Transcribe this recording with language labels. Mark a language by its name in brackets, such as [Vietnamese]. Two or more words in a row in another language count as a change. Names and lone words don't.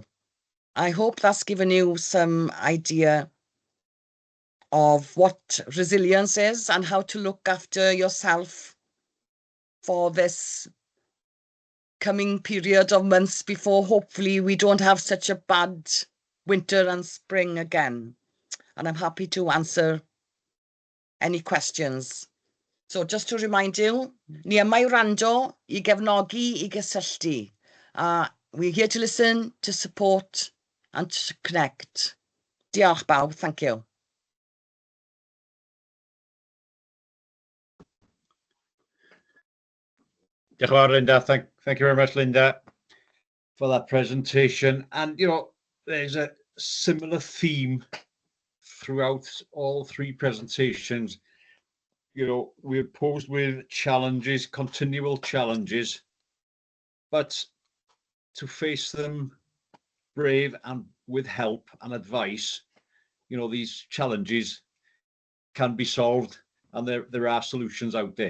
[English] I hope that's given you some idea of what resilience is and how to look after yourself for this coming period of months before hopefully we don't have such a bad winter and spring again. And I'm happy to answer any questions. So just to remind you, [Welsh] ni yma I wrando, I gefnogi, I gysylltu. [English] We're here to listen, to support and to connect. [Welsh] Diolch bawb, [English] thank you. [Welsh] Diolch yn fawr, Linda. [English] Thank you very much, Linda, for that presentation. And, there's a similar theme throughout all 3 presentations. We're posed with challenges, continual challenges, but to face them brave and with help and advice, these challenges can be solved and there are solutions out there.